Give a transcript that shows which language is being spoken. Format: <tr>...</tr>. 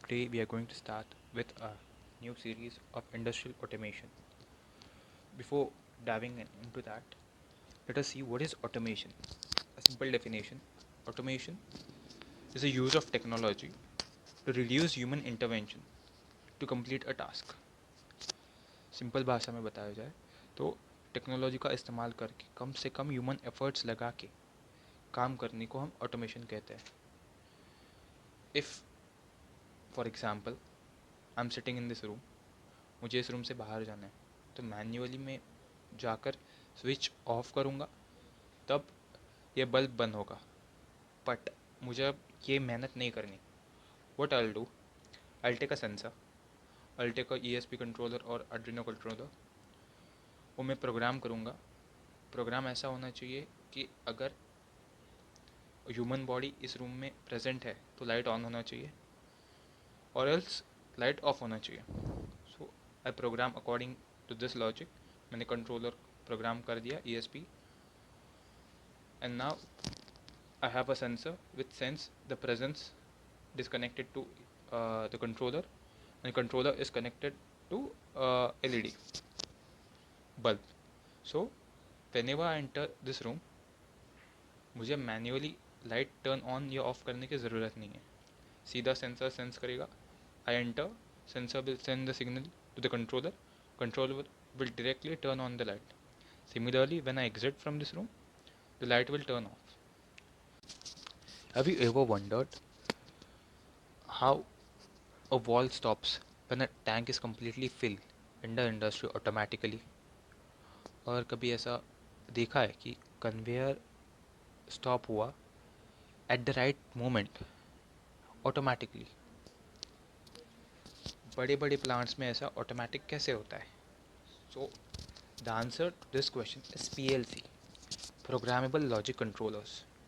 <en>Today we are going to start with a new series of industrial automation. Before diving into that, let us see what is automation. A simple definition: automation is the use of technology to reduce human intervention to complete a task.</en> <hi>Simple भाषा में बताया जाए तो technology का इस्तेमाल करके कम से कम human efforts लगा के काम करने को हम ऑटोमेशन कहते हैं.</hi> <en>if for example I am sitting in this room,</en> <hi>मुझे इस रूम से बाहर जाना है तो मैन्युअली मैं जाकर स्विच ऑफ करूँगा, तब ये बल्ब बंद होगा. बट मुझे अब ये मेहनत नहीं करनी.</hi> <en>What I will do, I will take a sensor, I will take a ESP controller और Arduino controller, वो मैं program करूँगा.</en> <hi>प्रोग्राम ऐसा होना चाहिए कि अगर ह्यूमन बॉडी इस रूम में प्रेजेंट है तो लाइट ऑन होना चाहिए और एल्स लाइट ऑफ होना चाहिए.</hi> <en>So I program according to this logic.</en> <hi>मैंने कंट्रोलर प्रोग्राम कर दिया</hi> <en>ESP, and now I have a sensor which sense the presence disconnected to the controller, and controller is connected to LED bulb. So whenever I enter this room,</en> <hi>मुझे manually light turn on या of करने की ज़रूरत नहीं है. सीधा sensor sense करेगा.</hi> <en>I enter, sensor will send the signal to the controller. Controller will directly turn on the light. Similarly, when I exit from this room, the light will turn off. Have you ever wondered how a wall stops when a tank is completely filled in the industry automatically?</en> <hi>और कभी ऐसा देखा है कि conveyor stop हुआ</hi> <en>At the right moment automatically?</en> <hi>बड़े बड़े plants में ऐसा ऑटोमेटिक कैसे होता है?</hi> <en>So the answer to this question is PLC, programmable logic controllers.</en>